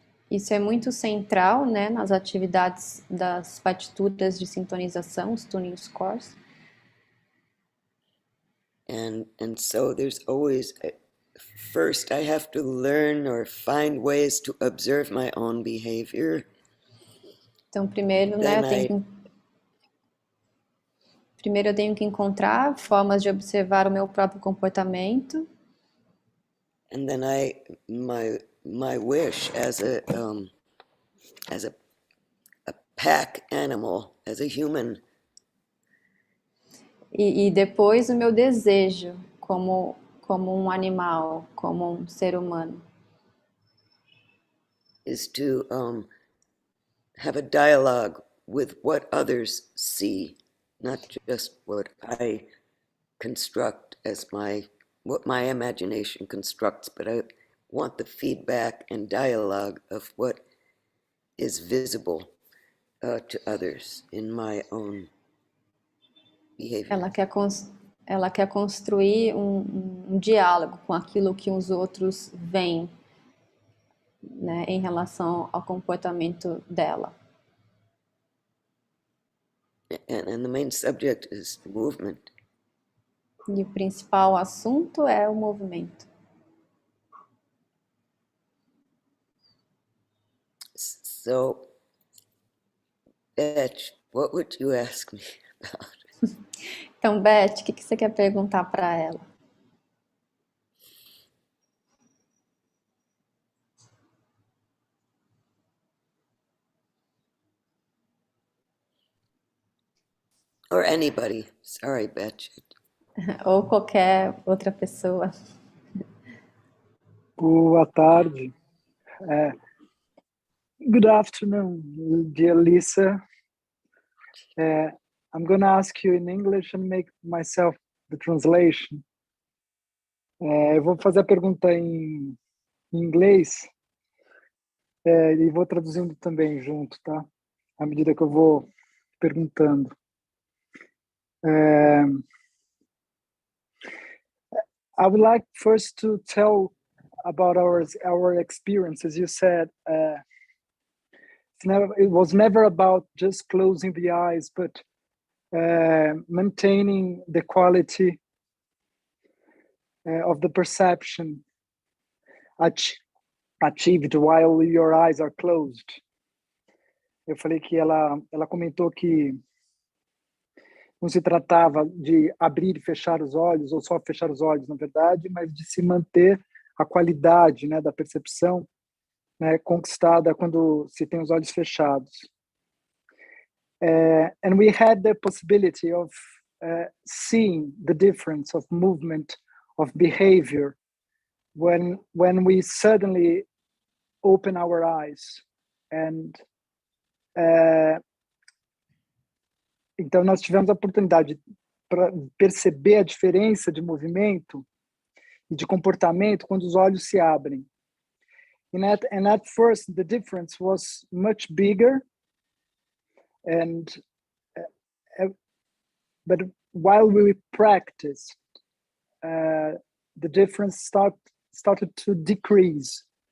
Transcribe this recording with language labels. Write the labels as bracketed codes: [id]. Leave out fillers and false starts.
[pt] Isso é muito central, né, nas atividades das partituras de sintonização, os tuning scores. [en] And so there's always, first I have to learn or find ways to observe my own behavior. [pt] Então, primeiro, né, primeiro eu tenho que encontrar formas de observar o meu próprio comportamento. [en] And then my wish as a pack animal, as a human. [pt] E depois o meu desejo como um animal, como um ser humano. [en] Is to have a dialogue with what others see, not just what I construct as what my imagination constructs, but I want the feedback and dialogue of what is visible to others in my own behavior. [pt] Ela quer construir um diálogo com aquilo que os outros veem, né, em relação ao comportamento dela. [en] And the main subject is the movement. [pt] E o principal assunto é o movimento. [en] So Beth, what would you ask me about? [pt] Então, Beth, o que você quer perguntar para ela? [en] Or anybody. Sorry, Beth. [pt] Ou qualquer outra pessoa. Boa tarde. [en] Good afternoon, dear Lisa. I'm going to ask you in English and make myself the translation. [pt] Eu vou fazer a pergunta em inglês e vou traduzindo também junto, tá? À medida que eu vou perguntando. [en] I would like first to tell about our experience. As you said, it was never about just closing the eyes, but maintaining the quality of the perception achieved while your eyes are closed. [pt] Eu falei que ela comentou que não se tratava de abrir e fechar os olhos, ou só fechar os olhos, na verdade, mas de se manter a qualidade, né, da percepção, né, conquistada quando se tem os olhos fechados. [en] And we had the possibility of seeing the difference of movement, of behavior, when we suddenly open our eyes. [pt] And então nós tivemos a oportunidade para perceber a diferença de movimento e de comportamento quando os olhos se abrem. [en] And at first the difference was much bigger, but while we practiced, the difference started to decrease.